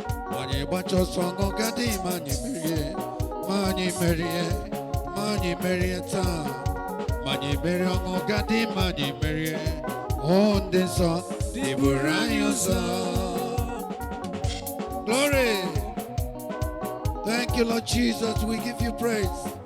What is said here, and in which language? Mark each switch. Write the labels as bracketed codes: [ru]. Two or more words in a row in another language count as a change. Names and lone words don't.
[ig] Ma anyị gbacha ọsọ ọṅụ gadị, ma anyị merie, ma anyị merie, ma anyị merie taa. Ma anyị merie ọṅụ gadị, ma anyị merie. O ndị nsọ, ị buru anyị ụzọ. [en] Glory. Thank you, Lord Jesus. We give you praise.